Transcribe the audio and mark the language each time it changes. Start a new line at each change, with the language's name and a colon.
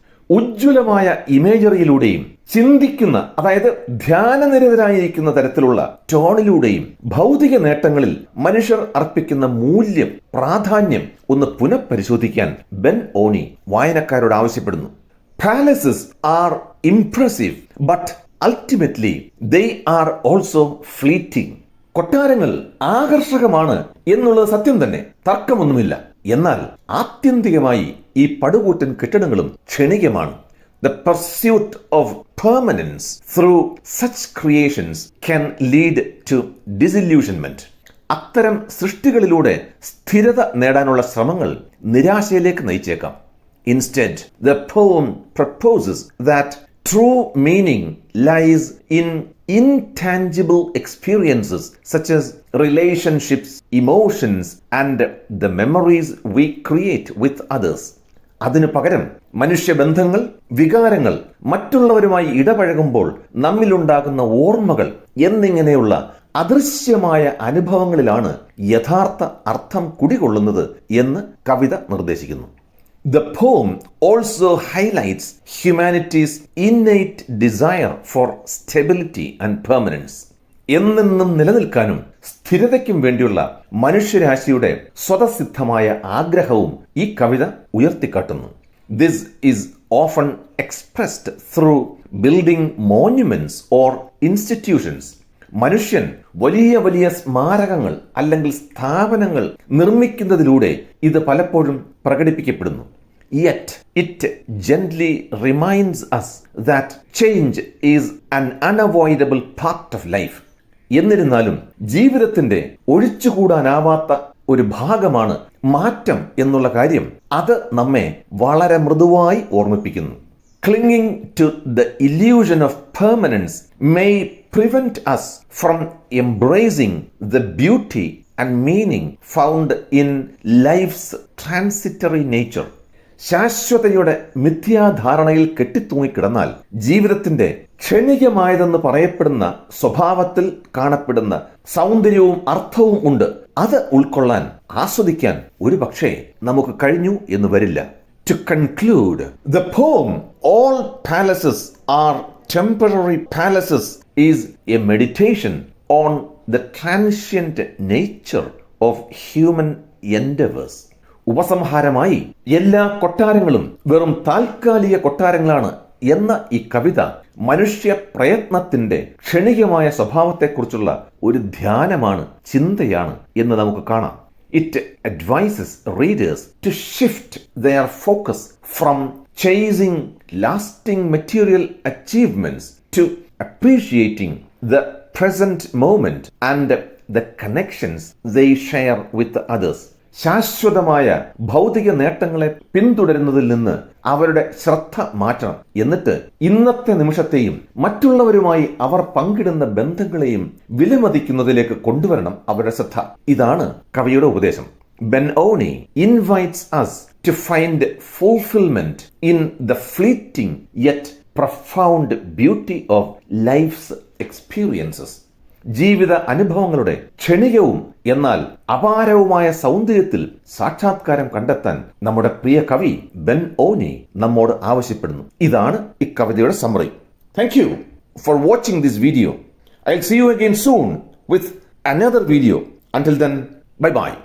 Malayalam: ഉജ്ജ്വലമായ ഇമേജറിയിലൂടെയും ചിന്തിക്കുന്ന, അതായത് ധ്യാനനിരതരായിരിക്കുന്ന തരത്തിലുള്ള ടോണിലൂടെയും ഭൗതിക നേട്ടങ്ങളിൽ മനുഷ്യർ അർപ്പിക്കുന്ന മൂല്യം, പ്രാധാന്യം ഒന്ന് പുനഃപരിശോധിക്കാൻ ബെൻ-ഓനി വായനക്കാരോട് ആവശ്യപ്പെടുന്നു.
English: Palaces are impressive, but ultimately they are also fleeting.
Malayalam: കൊട്ടാരങ്ങൾ ആകർഷകമാണ് എന്നുള്ളത് സത്യം തന്നെ, തർക്കമൊന്നുമില്ല. എന്നാൽ ആത്യന്തികമായി ഈ പടുകൂറ്റൻ കെട്ടിടങ്ങളും ക്ഷണികമാണ്.
English: The pursuit of permanence through such creations can lead to disillusionment.
Malayalam: അത്തരം സൃഷ്ടികളിലൂടെ സ്ഥിരത നേടാനുള്ള ശ്രമങ്ങൾ നിരാശയിലേക്ക് നയിച്ചേക്കാം.
English: Instead, the poem proposes that true meaning lies in intangible experiences such as relationships, emotions, and the memories we create with others.
Malayalam: അതിനു പകരം മനുഷ്യബന്ധങ്ങൾ, വികാരങ്ങൾ, മറ്റുള്ളവരുമായി ഇടപഴകുമ്പോൾ നമ്മിലുണ്ടാകുന്ന ഓർമ്മകൾ എന്നിങ്ങനെയുള്ള അദൃശ്യമായ അനുഭവങ്ങളിലാണ് യഥാർത്ഥ അർത്ഥം കുടികൊള്ളുന്നത് എന്ന് കവിത നിർദ്ദേശിക്കുന്നു.
English: The poem also highlights humanity's innate desire for stability and permanence.
Malayalam: എന്നെന്നും നിലനിൽക്കാനും സ്ഥിരതയ്ക്കും വേണ്ടിയുള്ള മനുഷ്യരാശിയുടെ സ്വതസിദ്ധമായ ആഗ്രഹവും ഈ കവിത ഉയർത്തിക്കാട്ടുന്നു.
English: This is often expressed through building monuments or institutions.
Malayalam: മനുഷ്യൻ വലിയ വലിയ സ്മാരകങ്ങൾ അല്ലെങ്കിൽ സ്ഥാപനങ്ങൾ നിർമ്മിക്കുന്നതിലൂടെ ഇത് പലപ്പോഴും പ്രകടിപ്പിക്കപ്പെടുന്നു.
English: yet it gently reminds us that change is an unavoidable part of life.
Malayalam: എന്നിരുന്നാലും ജീവിതത്തിന്റെ ഒഴിച്ചുകൂടാനാവാത്ത ഒരു ഭാഗമാണ് മാറ്റം എന്നുള്ള കാര്യം അത് നമ്മെ വളരെ മൃദുവായി ഓർമ്മിപ്പിക്കുന്നു.
English: Clinging to the illusion of permanence may prevent us from embracing the beauty and meaning found in life's transitory nature.
Malayalam: ശാശ്വതയുടെ മിഥ്യാധാരണയിൽ കെട്ടിത്തൂങ്ങിക്കിടന്നാൽ ജീവിതത്തിന്റെ ക്ഷണികമായതെന്ന് പറയപ്പെടുന്ന സ്വഭാവത്തിൽ കാണപ്പെടുന്ന സൗന്ദര്യവും അർത്ഥവും ഉണ്ട്. അത് ഉൾക്കൊള്ളാൻ ആസ്വദിക്കാൻ ഒരു പക്ഷേ നമുക്ക് കഴിഞ്ഞു എന്ന് വരില്ല.
English: To conclude, the poem All Palaces Are Temporary Palaces is a meditation on the transient nature of human endeavors.
Malayalam: ഉപസംഹാരമായി എല്ലാ കൊട്ടാരങ്ങളും വെറും താൽക്കാലിക കൊട്ടാരങ്ങളാണ് എന്ന ഈ കവിത മനുഷ്യ പ്രയത്നത്തിന്റെ ക്ഷണികമായ സ്വഭാവത്തെക്കുറിച്ചുള്ള ഒരു ധ്യാനമാണ്, ചിന്തയാണ് എന്ന് നമുക്ക് കാണാം.
English: It advises readers to shift their focus from chasing lasting material achievements to appreciating the present moment and the connections they share with others.
Malayalam: ശാശ്വതമായ ഭൗതിക നേട്ടങ്ങളെ പിന്തുടരുന്നതിൽ നിന്ന് അവരുടെ ശ്രദ്ധ മാറ്റണം. എന്നിട്ട് ഇന്നത്തെ നിമിഷത്തെയും മറ്റുള്ളവരുമായി അവർ പങ്കിടുന്ന ബന്ധങ്ങളെയും വിലമതിക്കുന്നതിലേക്ക് കൊണ്ടുവരണം അവരുടെ ശ്രദ്ധ. ഇതാണ് കവിയുടെ ഉപദേശം.
English: Ben-Oni invites us to find fulfillment in the fleeting yet profound beauty of life's experiences.
Malayalam: ജീവിത അനുഭവങ്ങളുടെ ക്ഷണികവും എന്നാൽ അപാരവുമായ സൗന്ദര്യത്തിൽ സാക്ഷാത്കാരം കണ്ടെത്താൻ നമ്മുടെ പ്രിയ കവി ബെൻ-ഓനി നമ്മോട് ആവശ്യപ്പെടുന്നു. ഇതാണ് ഈ കവിതയുടെ summary.
English: Thank you for watching this video. I will see you again soon with another video. Until then, bye bye.